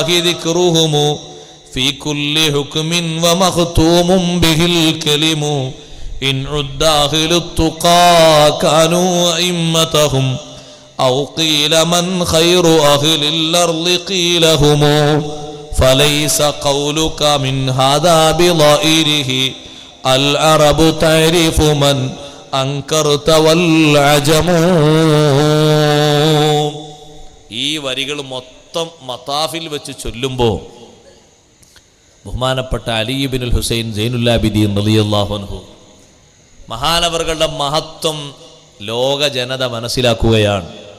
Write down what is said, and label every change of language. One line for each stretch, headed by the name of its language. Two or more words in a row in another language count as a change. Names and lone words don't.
Arabic: ذكرهم في كل حكم ومختوم به الكلم إن عد أهل التقى كانوا أئمتهم أو قيل من خير أهل الأرض قيل هم فليس قولك من هذا بظائره العرب تعرف من أنكرت والعجم.
Malayalam: ഈ വരികൾ മൊത്തം മതാഫിൽ വെച്ച് ചൊല്ലുമ്പോൾ ബഹുമാനപ്പെട്ട അലി ഇബ്നുൽ ഹുസൈൻ സൈനുല്ലാബിദീൻ
Arabic: رضي الله عنه
Malayalam: മഹാനവറുകളുടെ മഹത്വം ലോക ജനത മനസ്സിലാക്കുകയാണ്.